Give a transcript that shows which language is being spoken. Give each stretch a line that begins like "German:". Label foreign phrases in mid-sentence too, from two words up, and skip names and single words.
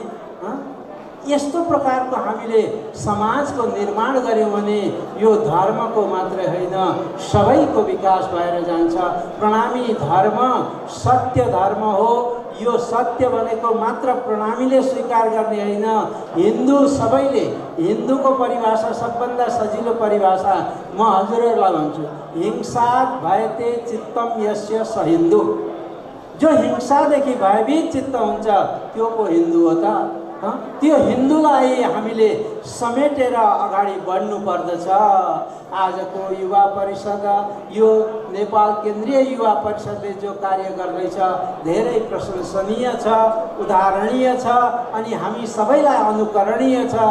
Nepali: यस्तो प्रकारको हामीले समाजको निर्माण गर्यौँ भने यो धर्मको मात्रै होइन, सबैको विकास भएर जान्छ। प्रणामी धर्म सत्य धर्म हो। यो सत्य भनेको मात्र प्रणामीले स्वीकार गर्ने होइन, हिन्दू सबैले। हिन्दूको परिभाषा सबभन्दा सजिलो परिभाषा म हजुरहरूलाई भन्छु,
Sanskrit: हिंसा भयते चित्तम यस्य स हिन्दू।
Nepali: जो हिंसादेखि भयभीत चित्त हुन्छ त्यो पो हिन्दू हो त? त्यो हिन्दूलाई हामीले समेटेर अगाडि बढ्नु पर्दछ। आजको युवा परिषद, यो नेपाल केन्द्रीय युवा परिषदले जो कार्य गर्दैछ धेरै प्रशंसनीय छ, उदाहरणीय छ अनि हामी सबैलाई अनुकरणीय छ।